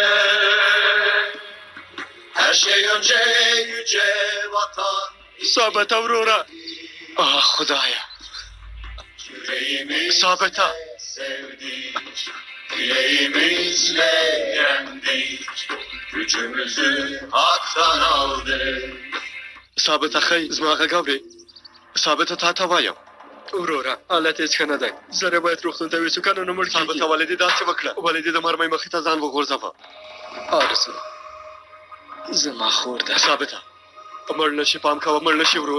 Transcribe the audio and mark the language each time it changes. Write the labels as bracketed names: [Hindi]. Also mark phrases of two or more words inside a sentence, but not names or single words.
[Turkish] Her şey önce yüce vatan [Pashto] ثابته ورورا خدایا ثابته [Turkish] Dileğimizle yendik Gücümüzü haktan aldık [Pashto] ثابته خی زما غږ اورې ثابته تا ته وایم وروره حالت هېڅ ښه نه دی زر یې باید روغتون ته ویسو که نه نو مړ کېږي ثابته ولې دې داسې وکړه ولې دې د مرمۍ مخې ته ځان وغورځوه آرزو زما خور ده ثابته مړ نشي پام کوه مړ نشي وروره